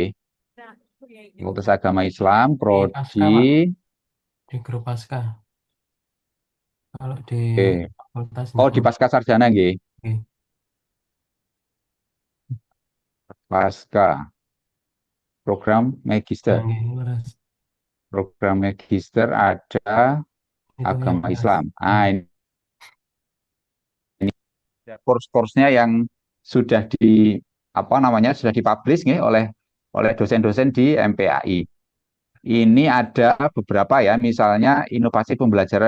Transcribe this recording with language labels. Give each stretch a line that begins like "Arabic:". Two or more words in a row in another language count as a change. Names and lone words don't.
Indonesian: Fakultas Agama Islam, Di prodi. Pasca, Pak. Di grup Pasca. Kalau di fakultas Oh, enggak di mau. Pasca Sarjana nggih. Oke. Pasca program magister.
Javanese: Nggih, leres.
Indonesian: Program magister ada Itu yang agama kelas. Islam. Ini course-course-nya yang sudah di apa namanya sudah dipublish nih oleh oleh dosen-dosen di MPAI. Ini ada beberapa ya, misalnya inovasi pembelajaran.